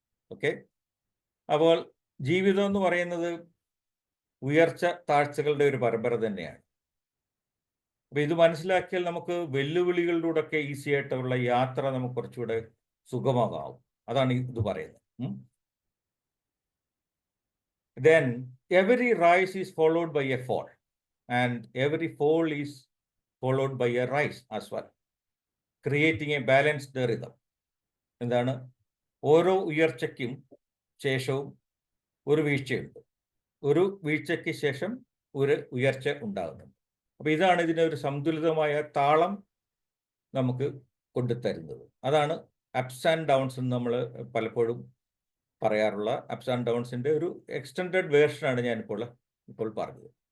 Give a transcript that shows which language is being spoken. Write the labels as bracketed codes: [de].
[ml] Okay, അപ്പോൾ ജീവിതം എന്ന് പറയുന്നത് ഉയർച്ച താഴ്ചകളുടെ ഒരു പരമ്പര തന്നെയാണ്. അപ്പോൾ ഇത് മനസ്സിലാക്കിയാൽ നമുക്ക് വെല്ലുവിളികളിലൂടെയൊക്കെ ഈസി ആയിട്ടുള്ള യാത്ര നമുക്ക് കുറച്ചുകൂടെ സുഗമമാകും. അതാണ് ഇത് പറയുന്നത്. [en] Then every rise is followed by a fall and every fall is followed by a rise as well, creating a balanced rhythm. [ml] എന്താണ്? ഓരോ ഉയർച്ചയ്ക്കും ശേഷവും ഒരു വീഴ്ചയുണ്ട്, ഒരു വീഴ്ചയ്ക്ക് ശേഷം ഒരു ഉയർച്ച ഉണ്ടാകുന്നുണ്ട്. അപ്പോൾ ഇതാണ് ഇതിനെ ഒരു സന്തുലിതമായ താളം നമുക്ക് കൊണ്ടുതരുന്നത്. അതാണ് അപ്സ് ആൻഡ് ഡൗൺസ് എന്ന് നമ്മൾ പലപ്പോഴും പറയാറുള്ള അപ്സ് ആൻഡ് ഡൗൺസിൻ്റെ ഒരു എക്സ്റ്റെൻഡഡ് വേർഷനാണ് ഞാനിപ്പോൾ പറഞ്ഞത്.